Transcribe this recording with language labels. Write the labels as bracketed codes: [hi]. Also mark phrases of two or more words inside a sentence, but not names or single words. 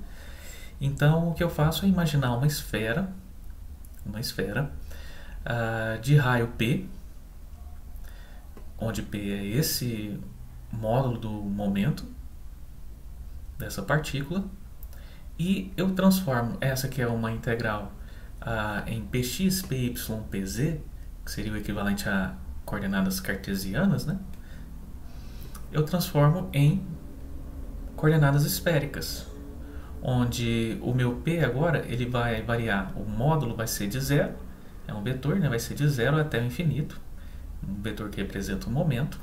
[pt] Então, o que eu faço é imaginar uma esfera de raio P, onde P é esse módulo do momento dessa partícula, e eu transformo essa que é uma integral em px, py, pz, que seria o equivalente a coordenadas cartesianas, né? Eu transformo em coordenadas esféricas, onde o meu P agora ele vai variar, o módulo vai ser de zero, é um vetor, né? Vai ser de zero até o infinito, um vetor que representa o momento.